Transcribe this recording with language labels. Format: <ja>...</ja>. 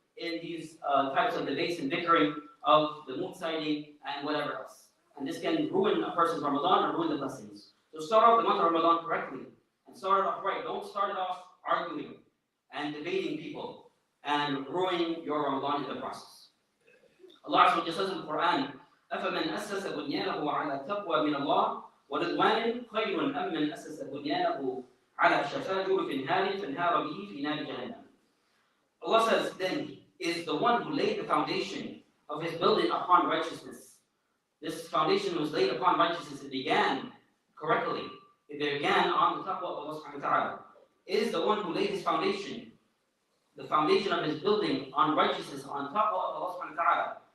<en>in these types of debates and bickering of the moon sighting and whatever else. And this can ruin a person's Ramadan or ruin the blessings. So start off the month of Ramadan correctly and start it off right. Don't start it off arguing and debating people and ruining your Ramadan in the process.</en> <ar>Allah Azza wa Jalla says in the Quran, أَفَمَنْ أَسَّسَ بُنْيَانَهُ عَلَى تَقْوَى مِنَ اللَّهِ وَرِضْوَانٍ خَيْرٌ أَمْ مَنْ أَسَّسَ بُنْيَانَهُ عَلَى شَفَا جُرُفٍ هَارٍ فَانْهَارَ بِهِ فِي نَارِ جَهَنَّمَ.</ar> <en>Allah says, then is the one who laid the foundation of his building upon righteousness. This foundation was laid upon righteousness. It began correctly. It began on the taqwa of Allah subhanahu wa ta'ala. Is the one who laid his foundation, the foundation of his building on righteousness, on taqwa of Allah subhanahu wa ta'ala.</en>